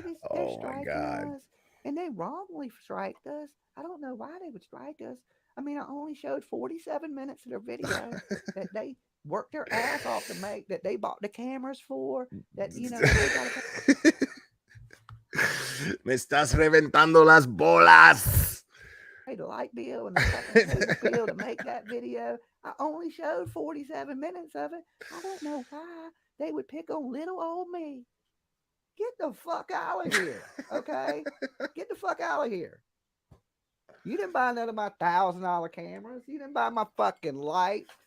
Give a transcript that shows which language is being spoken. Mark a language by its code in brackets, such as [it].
[en] Oh, my God. Us, and they wrongly striked us. I don't know why they would strike us. I mean, I only showed 47 minutes of their video that they worked their ass off to make, that they bought the cameras for, that, you know, they got [es] Me estás reventando las bolas. [en] Paid the light bill and the fucking bill to make that video. I only showed 47 minutes of it. I don't know why they would pick on little old me. Get the fuck out of here, okay? Get the fuck out of here. You didn't buy none of my $1,000 cameras. You didn't buy my fucking lights.